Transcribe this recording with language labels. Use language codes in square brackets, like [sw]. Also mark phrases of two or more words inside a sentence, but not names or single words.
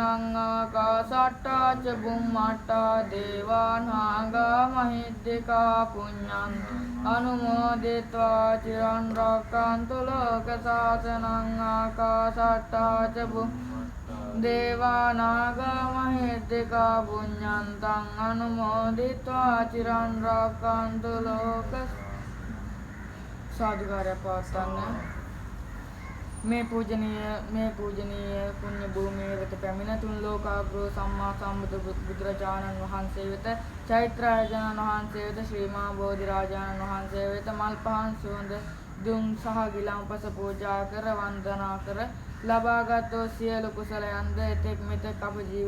[pi] ආකාසට්ටා ච බුම්මට්ටා දේවා නාග මහිද්దికා පුඤ්ඤං අනුමෝදිत्वा චිරන් රක්ඛන්තු ලෝක සාසනං ආකාසට්ටා ච දේවා නාග මහිද්దికා පුඤ්ඤන්තං අනුමෝදිत्वा චිරන් රක්ඛන්තු ලෝක [si] සාදුකාරය පවත්වන්න. මේ පූජනීය පුණ්‍ය භූමිය වෙත පැමිණ තුන් ලෝකාග්‍රෝ සම්මා සම්බුදු බුදුරජාණන් වහන්සේ වෙත චෛත්‍යරාජාණන් වහන්සේ වෙත ශ්‍රී මහා බෝධිරාජාණන් වහන්සේ වෙත මල් පහන් සුවඳ දුම් සහ ගිලන්පස පූජා කර වන්දනා කර ලබාගත් සියලු කුසලයන්ද එතෙක් මෙතෙක් අප